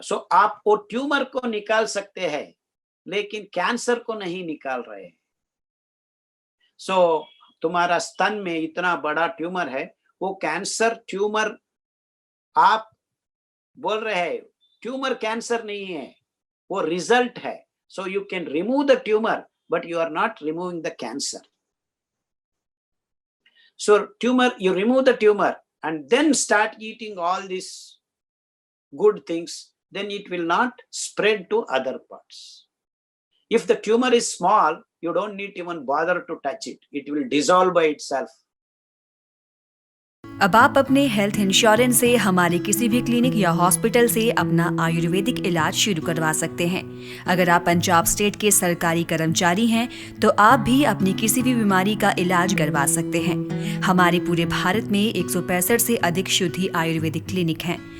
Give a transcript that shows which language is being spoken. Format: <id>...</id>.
<hi>सो आप वो ट्यूमर को निकाल सकते हैं, लेकिन कैंसर को नहीं निकाल रहे। सो तुम्हारा स्तन में इतना बड़ा ट्यूमर है, वो कैंसर ट्यूमर आप बोल रहे हैं, ट्यूमर कैंसर नहीं है, वो रिजल्ट है।</hi> <en>So you can remove the tumour, but you are not removing the cancer. So you remove the tumor and then start eating all these good things, then it will not spread to other parts. If the tumor is small, you don't need even bother to touch it. It will dissolve by itself.</en> <hi>अब आप अपने health insurance से हमारे किसी भी clinic या hospital से अपना आयुर्वेदिक इलाज शुरू करवा सकते हैं। अगर आप पंजाब स्टेट के सरकारी कर्मचारी हैं तो आप भी अपनी किसी भी बीमारी का इलाज करवा सकते हैं। हमारे पूरे भारत में 165 से अधिक शुद्धि आयुर्वेदिक क्लिनिक हैं।</hi>